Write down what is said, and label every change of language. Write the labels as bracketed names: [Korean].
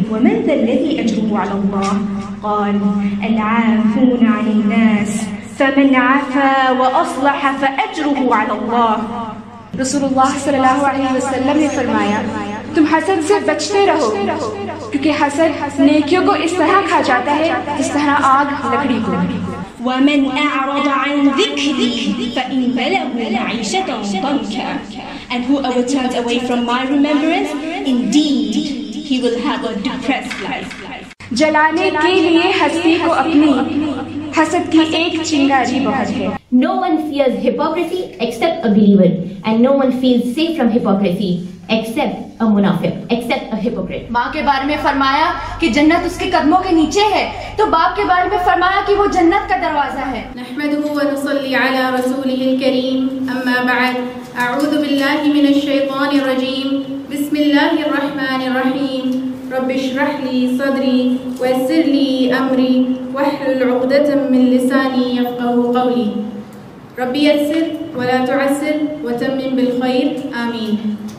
[Arabic] ومن ذا الذي أجره على الله [Urdu] قال العافون عن الناس فمن عفا وأصلح فأجره على الله۔ رسول اللہ صلی اللہ علیہ وسلم نے فرمایا تم حسد سے بچتے رہو، کیونکہ حسد نیکیوں کو اس طرح کھا جاتا ہے جس طرح آگ لکڑی کو۔ [Arabic] ومن أعرض عن ذكري فإن له معيشة ضنكا، [English] and whoever turns away from my remembrance, indeed he will have a depressed life۔ [Urdu] جلانے کے لیے ہستی کو اپنی حسد کی ایک چنگاری بہت ہے۔ [English] No one fears hypocrisy except a believer, and no one feels safe from hypocrisy except a munafiq, except a hypocrite۔ [Urdu] ماں کے بارے میں فرمایا کہ جنت اس کے قدموں کے نیچے ہے، تو باپ کے بارے میں فرمایا کہ وہ جنت کا دروازہ ہے۔ [Arabic] نحمده ونصلي على رسوله الكريم، اما بعد، اعوذ باللہ من الشیطان الرجیم، بسم اللہ الرحمن الرحیم، رب اشرح لي صدری ويسر لي امری واحلل عقدة من لسانی يفقهوا قولی، رب یسر ولا تعسر وتمم بالخیر، آمین۔